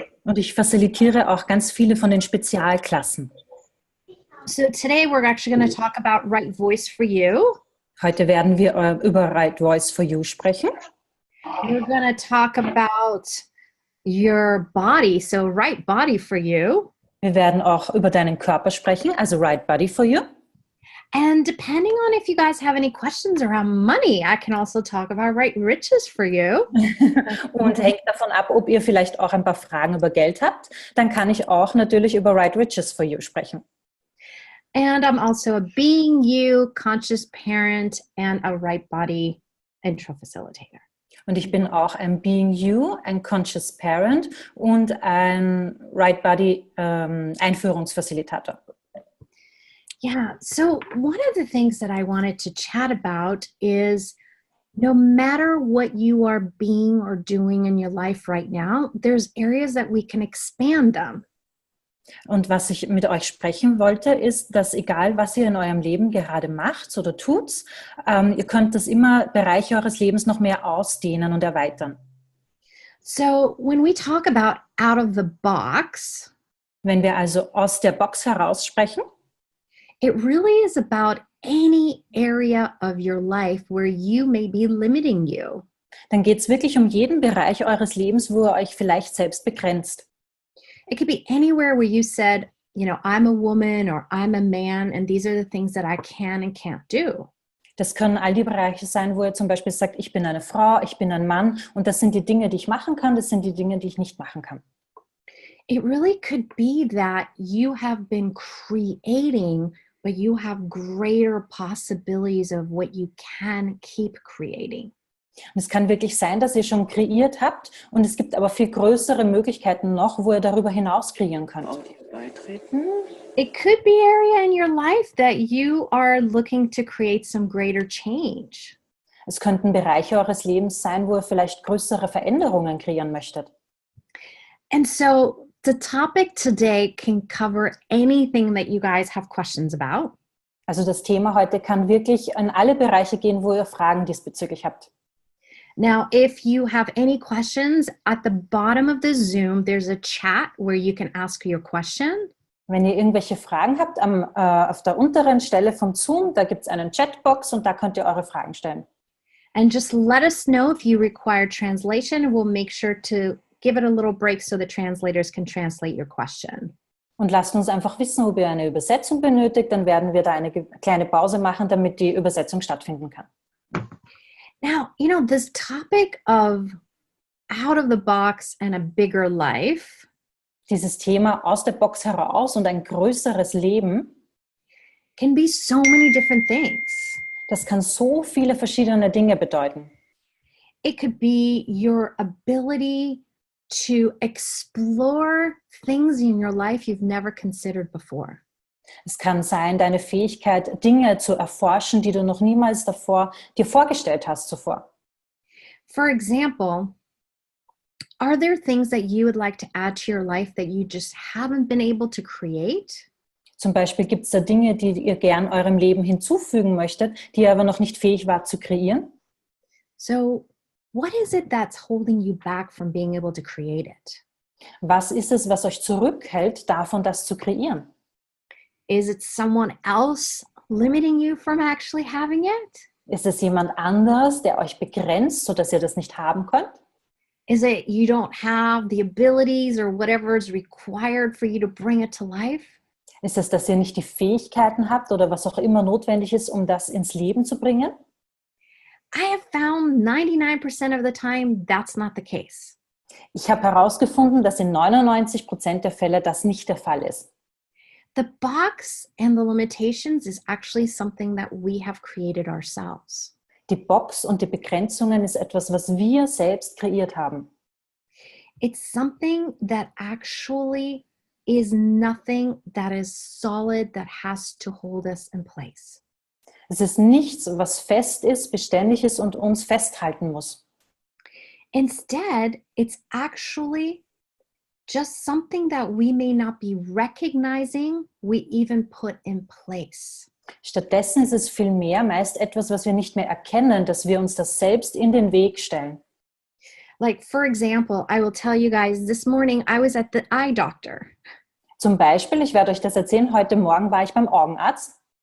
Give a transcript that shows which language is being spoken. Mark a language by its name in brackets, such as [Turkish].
[German] Und ich facilitiere auch ganz viele von den Spezialklassen. [English] So today we're actually going to talk about Right Voice for You. [German] Heute werden wir über Right Voice for You sprechen. [English] We're going to talk about your body, so right body for you. [German] Wir werden auch über deinen Körper sprechen, also Right Body for You. [English] And depending on if you guys have any questions around money, I can also talk about right riches for you. [German] Und hängt davon ab, ob ihr vielleicht auch ein paar Fragen über Geld habt, dann kann ich auch natürlich über Right Riches for You sprechen. [English] And I'm also a Being You, conscious parent, and a right body intro facilitator. [German] Und ich bin auch ein Being You, ein Conscious Parent und ein Right Body Einführungsfacilitator. [English] Yeah, so one of the things that I wanted to chat about is no matter what you are being or doing in your life right now, there's areas that we can expand them. [German] Und was ich mit euch sprechen wollte, ist, dass egal, was ihr in eurem Leben gerade macht oder tut, ihr könnt das immer Bereiche eures Lebens noch mehr ausdehnen und erweitern. [English] So when we talk about out of the box, [German] wenn wir also aus der Box heraus sprechen, [English] it really is about any area of your life where you may be limiting you. [German] Dann geht es wirklich um jeden Bereich eures Lebens, wo ihr euch vielleicht selbst begrenzt. [English] It could be anywhere where you said, you know, I'm a woman or I'm a man and these are the things that I can and can't do. [German] Das können all die Bereiche sein, wo ihr zum Beispiel sagt, ich bin eine Frau, ich bin ein Mann und das sind die Dinge, die ich machen kann, das sind die Dinge, die ich nicht machen kann. [English] It really could be that you have been creating, but you have greater possibilities of what you can keep creating. [German] Und es kann wirklich sein, dass ihr schon kreiert habt und es gibt aber viel größere Möglichkeiten noch, wo ihr darüber hinaus kreieren könnt. [English] It could be an area in your life that you are looking to create some greater change. [German] Es könnten Bereiche eures Lebens sein, wo ihr vielleicht größere Veränderungen kreieren möchtet. [English] And so the topic today can cover anything that you guys have questions about. [German] Also das Thema heute kann wirklich in alle Bereiche gehen, wo ihr Fragen diesbezüglich habt. [English] Now, if you have any questions, at the bottom of the Zoom, there's a chat where you can ask your question. [German] Wenn ihr irgendwelche Fragen habt, auf der unteren Stelle vom Zoom, da gibt es einen Chatbox und da könnt ihr eure Fragen stellen. [English] And just let us know if you require translation. We'll make sure to give it a little break so the translators can translate your question. [German] Und lasst uns einfach wissen, ob ihr eine Übersetzung benötigt, dann werden wir da eine kleine Pause machen, damit die Übersetzung stattfinden kann. [English] Now, you know, this topic of out of the box and a bigger life [German] Dieses Thema aus der Box heraus und ein größeres Leben, [English] can be so many different things. [German] das kann so viele verschiedene Dinge bedeuten. [English] It could be your ability to explore things in your life you've never considered before. [German] Es kann sein, deine Fähigkeit, Dinge zu erforschen, die du noch niemals davor dir vorgestellt hast zuvor. [English] For example, are there things that you would like to add to your life that you just haven't been able to create? [German] Zum Beispiel gibt es da Dinge, die ihr gern eurem Leben hinzufügen möchtet, die ihr aber noch nicht fähig wart zu kreieren. [English] So, what is it that's holding you back from being able to create it? [German] Was ist es, was euch zurückhält, davon das zu kreieren? [English] Is it someone else limiting you from actually having it? [German] Ist es jemand anders, der euch begrenzt, sodass ihr das nicht haben könnt? [English] Is it you don't have the abilities or whatever is required for you to bring it to life? [German] Ist es, dass ihr nicht die Fähigkeiten habt oder was auch immer notwendig ist, um das ins Leben zu bringen? [English] I have found 99% of the time that's not the case. [German] Ich habe herausgefunden, dass in 99% der Fälle das nicht der Fall ist. [English] The box and the limitations is actually something that we have created ourselves. [German] Die Box und die Begrenzungen ist etwas, was wir selbst kreiert haben. [English] It's something that actually is nothing that is solid that has to hold us in place. [German] Es ist nichts, was fest ist, beständig ist und uns festhalten muss. [English] Instead, it's actually just something that we may not be recognizing we even put in place. [German] Stattdessen ist es vielmehr meist etwas, was wir nicht mehr erkennen, dass wir uns das selbst in den Weg stellen. [English] Like, for example, I will tell you guys, this morning I was at the eye doctor. [German] Zum Beispiel, ich werde euch das erzählen, heute Morgen war ich beim Augenarzt.